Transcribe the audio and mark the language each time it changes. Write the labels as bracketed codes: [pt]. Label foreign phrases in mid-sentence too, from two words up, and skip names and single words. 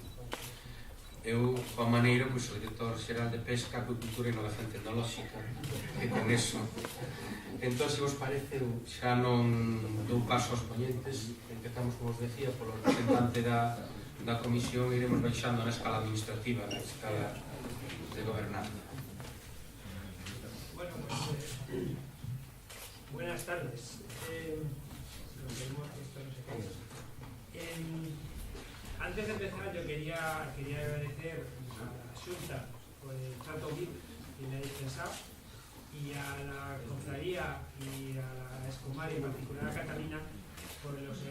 [gl] Eu, Juan Maneiro, sou director xeral de Pesca, Acuicultura e Innovación Tecnolóxica, e con eso. Entón, se vos parece, xa non dou paso aos poñentes. Empezamos, como vos decía, polo representante da Comisión, e iremos baixando na escala administrativa, na escala de gobernanza. [es] Bueno, buenas tardes. Antes de empezar, yo quería agradecer a la Xunta por el trato VIP que me ha dispensado, y a la Cofradía y a la Escomar, y en particular a Catalina, por